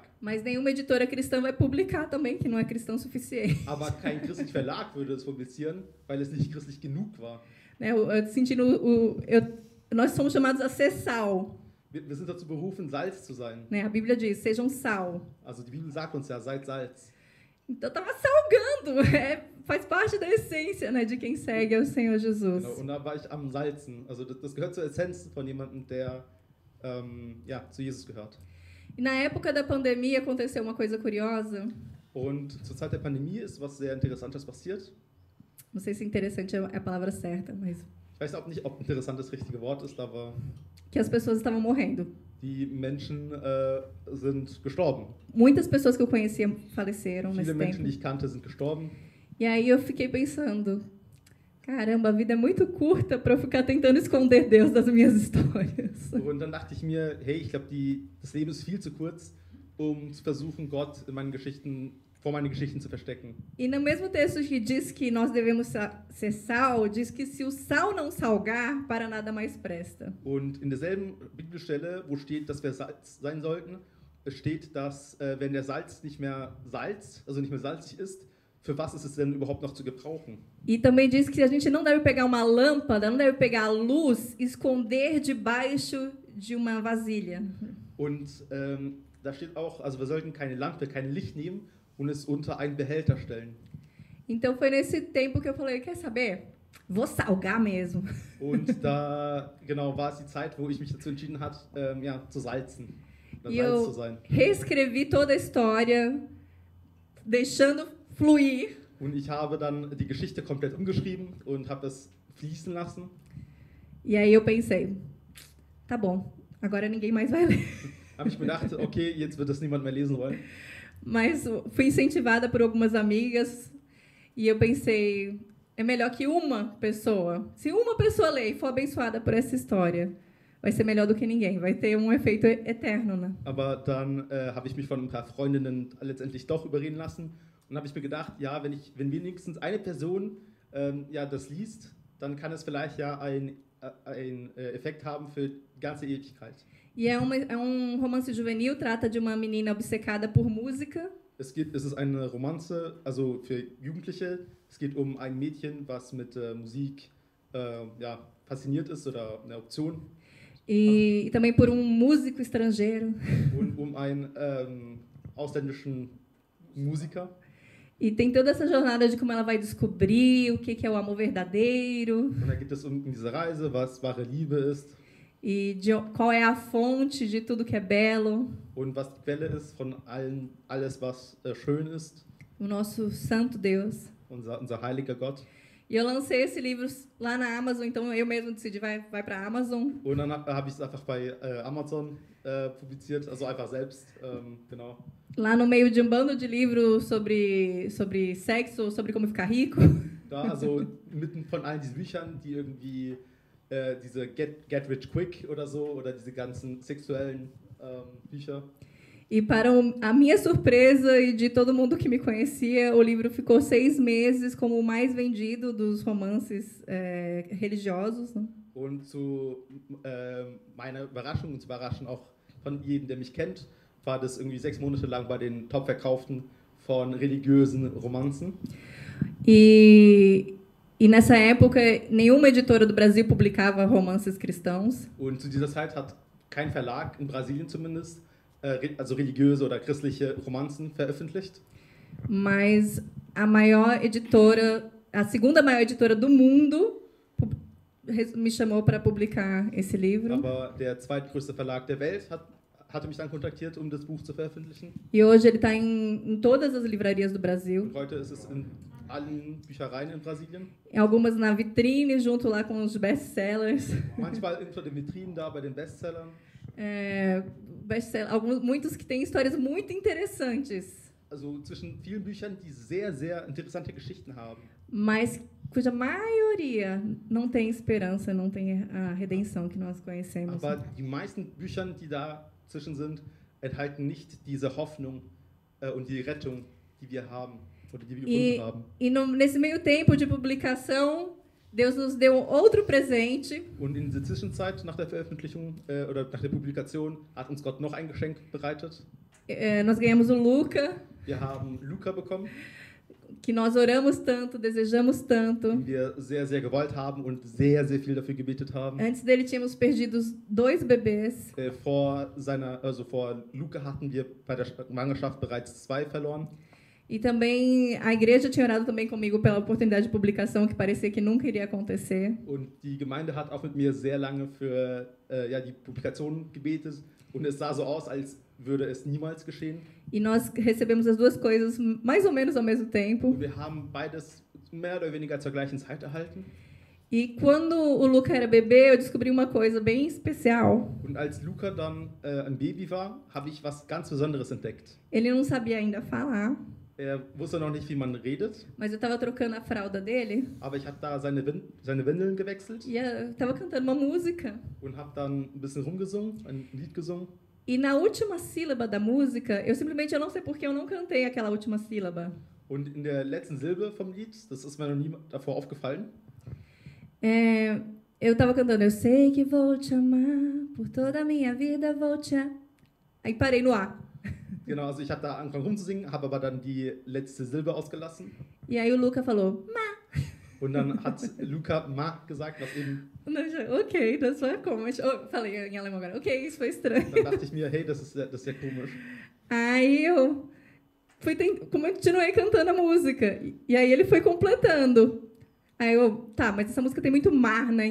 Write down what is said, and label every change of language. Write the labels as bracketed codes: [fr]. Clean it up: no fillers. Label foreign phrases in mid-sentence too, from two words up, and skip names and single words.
[pt] Mas nenhuma editora cristã vai publicar também, que não é cristão o suficiente. [de] Aber kein christlicher Verlag würde es publizieren, weil es nicht christlich genug war. [pt] Né, nós somos chamados a ser sal. [de] Wir sind dazu berufen, Salz zu sein. [pt] Né? A Bíblia diz, sejam sal. [de] Also die Bibel sagt uns ja, seid Salz. [pt] Então estava salgando, faz parte da essência, né, de quem segue ao Senhor Jesus. [de] Genau, und da war ich am Salzen. Also das gehört zur Essenz von jemandem, der ja, zu Jesus gehört. [pt] E na época da pandemia aconteceu uma coisa curiosa. [de] Und zur Zeit der Pandemie ist was sehr Interessantes passiert. [pt] Não sei se interessante é a palavra certa, mas [de] Ich weiß auch nicht, ob interessant das richtige Wort ist, aber [pt] que as pessoas estavam morrendo. [de] die Menschen sind gestorben. [pt] Muitas pessoas que eu conhecia faleceram [de] Viele [pt] nesse [de] Menschen, die [pt] tempo. [de] ich kannte, sind gestorben. [pt] E aí eu fiquei pensando, caramba, a vida é muito curta para eu ficar tentando esconder Deus das minhas histórias. [de] Und dann dachte ich mir, hey, ich glaube, das Leben ist viel zu kurz, um zu versuchen, Gott in meinen Geschichten, vor meinen Geschichten zu verstecken. [pt] E no mesmo texto que diz que nós devemos ser sal, diz que se o sal não salgar, para nada mais presta. [de] Und in derselben Bibelstelle, wo steht, dass wir Salz sein sollten, es steht, dass wenn der Salz nicht mehr salzig ist, für was ist es denn überhaupt noch zu gebrauchen? [pt] E também diz que a gente não deve pegar uma lâmpada, não deve pegar a luz e esconder debaixo de uma vasilha. [de] Und da steht auch, also wir sollten keine Lampe, kein Licht nehmen und es unter einen Behälter stellen. [pt] Então foi nesse tempo que eu falei, quer saber? Vou salgar mesmo. [de] Und da genau war es die Zeit, wo ich mich dazu entschieden habe, ja, zu salzen, [pt] E [de] Salz zu [pt] eu [de] sein. [pt] reescrevi toda a história, deixando fluir. [de] Und ich habe dann die Geschichte komplett umgeschrieben und habe es fließen lassen. [pt] E aí eu pensei, tá bom, agora ninguém mais vai ler. [de] Habe ich mir gedacht, okay, jetzt wird das niemand mehr lesen wollen. [pt] Mas fui incentivada por algumas amigas e eu pensei, é melhor que uma pessoa, se uma pessoa ler e for abençoada por essa história, vai ser melhor do que ninguém, vai ter um efeito eterno, né? [de] Aber dann habe ich mich von ein paar Freundinnen letztendlich doch überreden lassen und habe ich mir gedacht, ja, wenn wenigstens eine Person ja, das liest, dann kann es vielleicht ja einen Effekt haben für die ganze Ewigkeit. [pt] E é um romance juvenil, trata de uma menina obcecada por música. [de] Es ist eine Romanze, also für Jugendliche. Es geht um ein Mädchen, was mit Musik ja, fasziniert ist oder eine Option. [pt] E também por um músico estrangeiro. [de] Und um einen ausländischen Musiker. [pt] E tem toda essa jornada de como ela vai descobrir o que é o amor verdadeiro. [de] Und da geht es um diese Reise, was wahre Liebe ist. [pt] E de qual é a fonte de tudo que é belo. [de] Und was die Quelle ist von alles, was schön ist. [pt] O nosso santo Deus. [de] Unser heiliger Gott. [pt] E eu lancei esse livro lá na Amazon, então eu mesmo decidi, vai para a Amazon. [de] Und dann habe ich es einfach bei Amazon publiziert, also einfach selbst, genau. [pt] Lá no meio de um bando de livros sobre sexo, sobre como ficar rico. [de] Da, also mitten von all diesen Büchern, die irgendwie diese [en] Get Rich Quick [de] oder so, oder diese ganzen sexuellen Bücher. [pt] E para a minha surpresa e de todo mundo que me conhecia, o livro ficou 6 meses como o mais vendido dos romances religiosos. Né? [de] Und zu meiner Überraschung und zur Überraschung auch von jedem, der mich kennt, war das irgendwie 6 Monate lang bei den Top-Verkauften von religiösen Romanzen. [pt] E nessa época, nenhuma editora do Brasil publicava romances cristãos. [de] Und zu dieser Zeit hat kein Verlag, in Brasilien zumindest, also religiöse oder christliche Romanzen veröffentlicht. [pt] Mas a maior editora, a segunda maior editora do mundo, me chamou para publicar esse livro. [de] Aber der zweitgrößte Verlag der Welt hatte mich dann kontaktiert, um das Buch zu veröffentlichen. [pt] E hoje ele está em todas as livrarias do Brasil. [de] Und heute ist es in allen Büchereien in Brasilien. [pt] Algumas na vitrine, junto lá com os best-sellers. [de] Manchmal unter den Vitrinen da bei den Bestsellern. [pt] Muitos que têm histórias muito interessantes. [de] Also zwischen vielen Büchern, die sehr, sehr interessante Geschichten haben. [pt] Mas cuja maioria não tem esperança, não tem a redenção que nós conhecemos. [de] Aber die meisten Büchern, die dazwischen sind, enthalten nicht diese Hoffnung und die Rettung, die wir haben oder die wir gefunden haben. [pt] E nesse meio tempo de publicação, Deus nos deu outro presente. [de] Und in dieser Zwischenzeit, nach der Veröffentlichung oder nach der Publikation, hat uns Gott noch ein Geschenk bereitet. [pt] Nós ganhamos o Luca. [de] Wir haben Luca bekommen, [pt] que nós oramos tanto, desejamos tanto. [de] den wir sehr, sehr gewollt haben und sehr, sehr viel dafür gebetet haben. [pt] Antes dele tínhamos perdido 2 bebês. [de] Vor Luca hatten wir bei der Schwangerschaft bereits 2 verloren. [pt] E também a igreja tinha orado também comigo pela oportunidade de publicação que parecia que nunca iria acontecer. [de] Und die Gemeinde hat auch mit mir sehr lange für ja, die Publikation gebetet. Und es sah so aus, als würde es niemals geschehen. [pt] E nós recebemos as duas coisas mais ou menos ao mesmo tempo. [de] Und wir haben beides mehr oder weniger zur gleichen Zeit erhalten. [pt] E quando o Luca era bebê, eu descobri uma coisa bem especial. [de] Und als Luca dann ein Baby war, habe ich was ganz Besonderes entdeckt. [pt] Ele não sabia ainda falar, [de] Er wusste noch nicht, wie man redet, [pt] mas eu estava trocando a fralda dele [de] aber ich habe da seine Windeln gewechselt [pt] e eu estava cantando uma música. [de] und habe dann ein bisschen rumgesungen, ein Lied gesungen. [pt] E na última sílaba da música, eu não sei porque eu não cantei aquela última sílaba. [de] Und in der letzten Silbe vom Lied, das ist mir noch nie davor aufgefallen, [pt] Eu estava cantando, eu sei que vou te amar, por toda a minha vida vou te amar. Aí parei no A. [de] genau, also ich habe da angefangen rumzusingen, habe aber dann die letzte Silbe ausgelassen. [pt] E aí o Luca falou, [de] Und dann hat Luca Ma gesagt, was eben, ok, das foi komisch. [pt] Oh, falei em alemão agora, ok, isso foi estranho. [de] dann dachte ich mir, hey, das ist ja komisch. [pt] Aí eu continuei cantando a música. E aí ele foi completando. Aí eu, tá, mas essa música tem muito mar, né?